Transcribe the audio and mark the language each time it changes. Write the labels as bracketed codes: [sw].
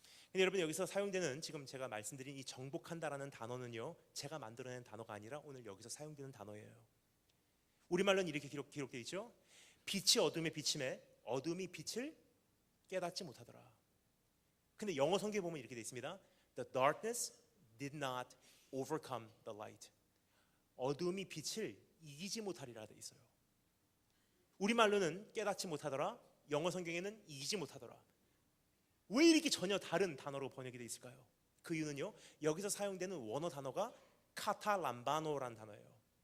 [ko] 근데 여러분, 여기서 사용되는 지금 제가 말씀드린 이 정복한다라는 단어는요, 제가 만들어낸 단어가 아니라 오늘 여기서 사용되는 단어예요. 우리말로는 이렇게 기록되어 있죠. 빛이 어둠에 비침해 어둠이 빛을 깨닫지 못하더라. 근데 영어 성경에 보면 이렇게 되어 있습니다. [en] The darkness did not overcome the light. [ko] 어둠이 빛을 이기지 못하리라 되어 있어요. 우리말로는 깨닫지 못하더라, 영어 성경에는 이기지 못하더라. 왜 이렇게 전혀 다른 단어로 번역이 되어 있을까요? 그 이유는요, 여기서 사용되는 원어 단어가 카탈람바노라는 단어예요.